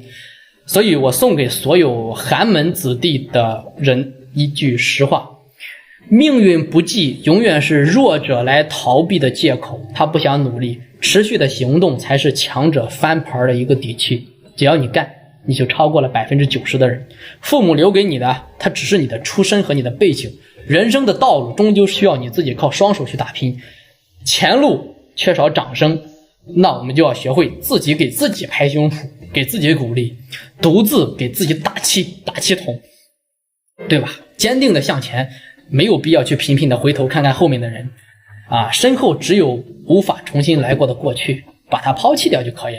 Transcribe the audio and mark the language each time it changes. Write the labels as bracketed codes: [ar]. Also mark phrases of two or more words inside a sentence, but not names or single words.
[zh] 所以我送給所有寒門子弟的人一句實話，命運不濟永遠是弱者來逃避的借口，他不想努力，持續的行動才是強者翻盤的一個底氣。只要你幹，你就超過了 90% 的人。父母留給你的，它只是你的出身和你的背景，人生的道路終究需要你自己靠雙手去打拼。前路缺少掌聲，那我們就要學會自己給自己拍胸脯，給自己鼓勵，獨自給自己打氣筒，對吧？堅定的向前，沒有必要去頻頻的回頭看看後面的人啊，身後只有無法重新來過的過去，把它拋棄掉就可以了。